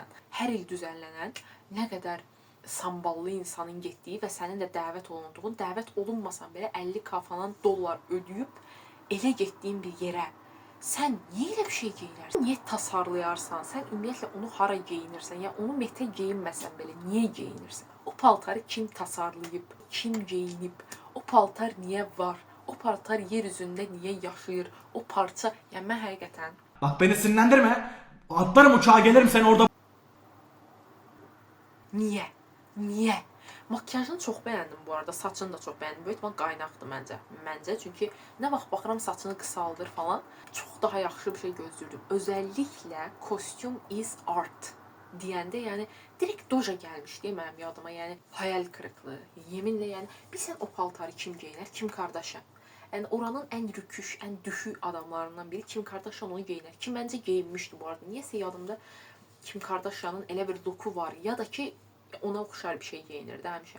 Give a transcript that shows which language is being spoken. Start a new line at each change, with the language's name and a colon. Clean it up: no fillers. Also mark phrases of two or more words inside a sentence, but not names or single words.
Azerbaijani: Hər il düzənlənən nə qədər samballı insanın getdiyi və sənin də dəvət olunduğun, dəvət olunmasan belə 50K falan dollar ödəyib elə getdiyin bir yerə sən niyə elə bir şey geyinərsən? Niyə tasarlayarsan? Sən ümumiyyətlə onu hara geyinirsən? Ya onu metə geyinməsən belə niyə geyinirsən? O paltarı kim tasarlayıb? Kim geyinib? O paltar niyə var? O paltar yer üzündə niyə yaşayır? O parça, yəni mən həqiqətən...
Turkish: Bak beni sinirlendirme. Atlarım uçağa, gelirim sen orada.
Azerbaijani: Niyə? Makyajını çox bəyəndim bu arada, saçını da çox bəyəndim. Böyük ihtimal qaynaqdır məncə. Çünki nə vaxt baxıram saçını qısaldır falan, çox daha yaxşı bir şey gözləyirdim. Özəlliklə
English: costume is art
Azerbaijani: deyəndə, yəni direkt doja gəlmişdi mənim yadıma. Yəni
Turkish: hayal kırıklığı.
Azerbaijani: Yeminlə, yəni bilsən o paltarı kim geyinər? Kim Kardashian. Yəni oranın ən rüküş, ən düşük adamlarından biri Kim Kardashian onu geyinər. Kim məncə geyinmişdi bu arada. Niyəsə yadımda Kim Kardashian'ın elə bir looku var ya da ki ona oxşar bir şey geyinirdi həmişə.